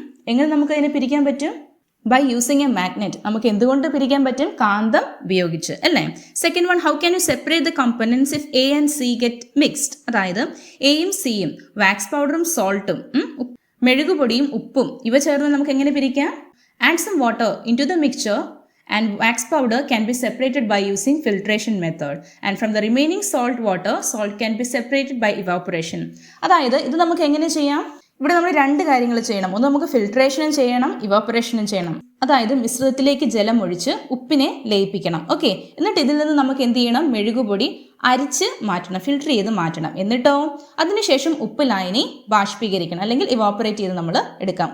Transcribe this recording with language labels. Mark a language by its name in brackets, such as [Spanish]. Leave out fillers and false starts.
[Malayalam] എങ്ങനെ നമുക്കതിനെ പിരിക്കാൻ പറ്റും? [English] By using a magnet. [Malayalam] നമുക്ക് എന്തുകൊണ്ട് പിരിക്കാൻ പറ്റും? കാന്തം ഉപയോഗിച്ച് അല്ലേ. [English] Second one, how can you separate the components if A and C get mixed. [Malayalam] അതായത് എയും സിയും വാക്സ് പൗഡറും സോൾട്ടും മെഴുകുപൊടിയും ഉപ്പും ഇവ ചേർന്ന് നമുക്ക് എങ്ങനെ പിരിക്കാം? [English] Add some water into the mixture and wax powder can be separated by using filtration method, and from the remaining salt can be separated by evaporation. [Malayalam] അതായത് ഇത് നമുക്ക് എങ്ങനെ ചെയ്യാം? ഇവിടെ നമ്മൾ 2 കാര്യങ്ങൾ ചെയ്യണം. ഒന്ന് നമുക്ക് ഫിൽട്രേഷനും ചെയ്യണം, ഇവാപ്പറേഷനും ചെയ്യണം. അതായത് മിശ്രിതത്തിലേക്ക് ജലം ഒഴിച്ച് ഉപ്പിനെ ലയിപ്പിക്കണം. ഓക്കെ, എന്നിട്ട് ഇതിൽ നിന്ന് നമുക്ക് എന്ത് ചെയ്യണം? മെഴുകുപൊടി അരിച്ച് മാറ്റണം, ഫിൽട്ടർ ചെയ്ത് മാറ്റണം. എന്നിട്ടോ അതിനുശേഷം ഉപ്പ് ലായനി ബാഷ്പീകരിക്കണം, അല്ലെങ്കിൽ ഇവാപ്പറേറ്റ് ചെയ്ത് നമ്മൾ എടുക്കാം.